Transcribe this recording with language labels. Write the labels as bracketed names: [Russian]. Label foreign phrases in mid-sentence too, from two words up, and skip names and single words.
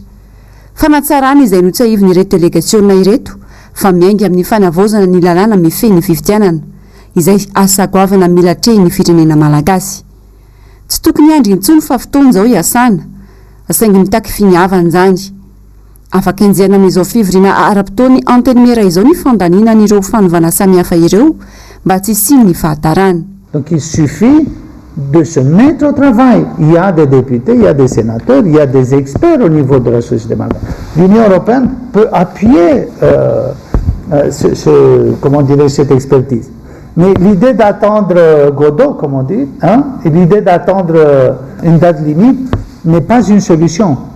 [Malagasy] Fanatsarana izay notsahiviny ireto delegasiona ireto fa miainga amin'ny fanavaozana ny lalàna mifehy ny fifidianana izay asa goavana milatrehy ny firenena malagasy. Tsy tokony andry intsony fa fotoana izao hiasana asaingy mitaky finiavana izany. Afaka enjehana amin'izao fivirina ara-potoany antenimera izao ny fandaniana ireo fanovana samihafa ireo mba tsy hisiny ny fahatarana. [French] Donc il suffit de se mettre au travail. Il y a des députés, il y a des sénateurs, il y a des experts au niveau de la société malgache. L'Union européenne peut appuyer comment dirais-je, cette expertise. Mais l'idée d'attendre Godot, comme on dit, et l'idée d'attendre une date limite n'est pas une solution.